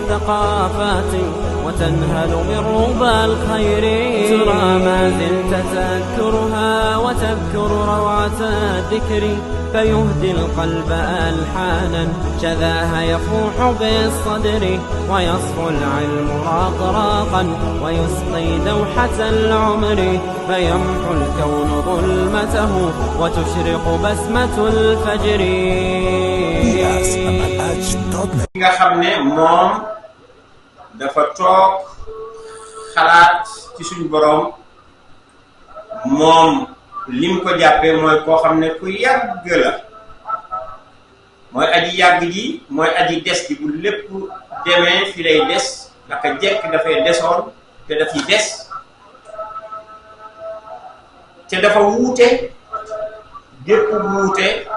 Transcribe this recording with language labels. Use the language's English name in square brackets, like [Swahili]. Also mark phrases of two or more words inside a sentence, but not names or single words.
[Arabic] ثقافات وتنهل من ربى الخير، ترى ما زلت تذكرها وتذكر روعة الذكر، فيهدي القلب ألحانا شذاها يفوح بالصدر، ويصفو العلم راقراقا ويسقي دوحة العمر، فيمحو الكون ظلمته وتشرق بسمة الفجر. [Wolof] nga xam ne moom dafa toog xalaat ci suñu boroom, moom lim ko jàppee mooy koo xam ne ku yàgg la, mooy aji yàgg ji, mooy aji des ji, bu lépp demee fi lay des, naka jekk dafay desoon te dafiy des, te dafa wuute gépp wuute